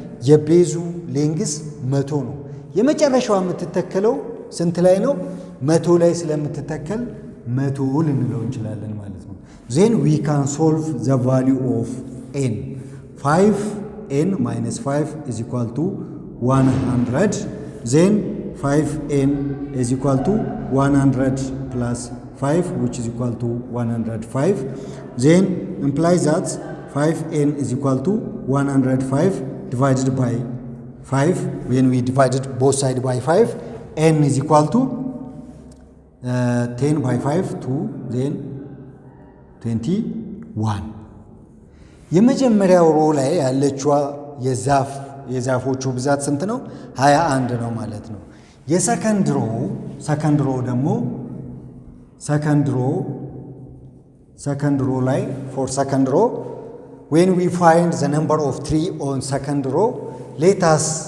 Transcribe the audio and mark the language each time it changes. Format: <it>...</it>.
<am>የቤዙ ሌንግዝ 100 ነው። የመጨረሻዋ የምትተከለው ስንት ላይ ነው? 100 ላይ ስለምትተከል 100 ልንለው እንችላለን ማለት ነው።</am> <en>ዜን ዊ ካን ሶልቭ ዘ ቫሊዩ ኦፍ ኤን 5n minus 5 is equal to 100. ዜን 5n is equal to 100 plus 5 which is equal to 105. Then implies that 5n is equal to 105 divided by 5. When we divided both sides by 5, n is equal to 10 by 5 to then 21</en> <am>የመጀመሪያው ሮ ላይ ያለችዋ የዛፎቹ ብዛት ስንት ነው 21 ነው ማለት ነው የሰከንድ ሮ ደግሞ</am> <en>second row ላይ for second row when we find the number of tree on second row let us</en>